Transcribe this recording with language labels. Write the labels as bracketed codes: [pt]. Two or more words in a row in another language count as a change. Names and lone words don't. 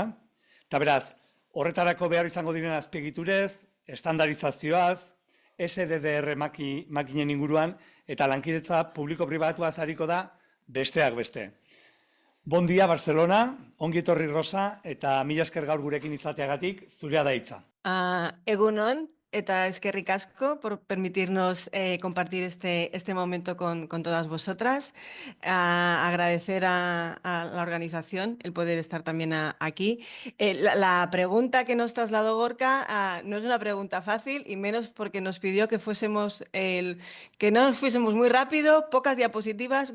[eu] Eta beraz, horretarako behar izango diren azpiegiturez, estandarizazioaz, SDDR makinen inguruan eta lankidetza publiko-pribatuaz hariko da besteak beste. [ca] Bon dia, [eu] Barcelona, ongi etorri Rosa, eta mila esker gaur gurekin izateagatik, zurea da hitza. Egunon, eta eskerrik asko [es] por permitirnos compartir este momento con todas vosotras. Agradecer a la organización el poder estar también aquí. La pregunta que nos trasladó Gorka no es una pregunta fácil, y menos porque nos pidió que no fuésemos muy rápido, pocas diapositivas.